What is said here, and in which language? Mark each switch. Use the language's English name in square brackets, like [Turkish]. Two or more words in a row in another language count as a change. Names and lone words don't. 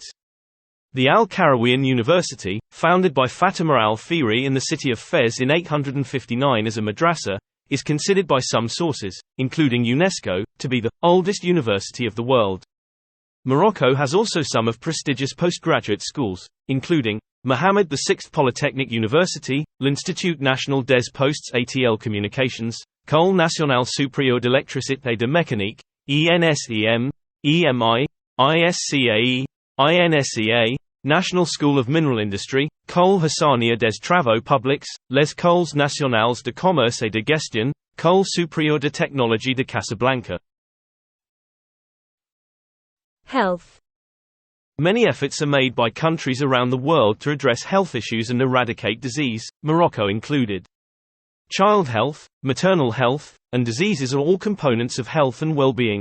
[English] The Al-Qarawiyyan University, founded by Fatima al-Fihri in the city of Fez in 859 as a madrasa, is considered by some sources, including UNESCO, to be the oldest university of the world. Morocco has also some of prestigious postgraduate schools, including Mohammed VI Polytechnic University, l'Institut National des Postes et Télécommunications, École Nationale Supérieure d'Électricité et de Mécanique, ENSEM, EMI, ISCAE, INSEA, National School of Mineral Industry, École Hassania des Travaux Publics, Les Écoles Nationales de Commerce et de Gestion, École Supérieure de Technologie de Casablanca. Health. Many efforts are made by countries around the world to address health issues and eradicate disease, Morocco included. Child health, maternal health, and diseases are all components of health and well-being.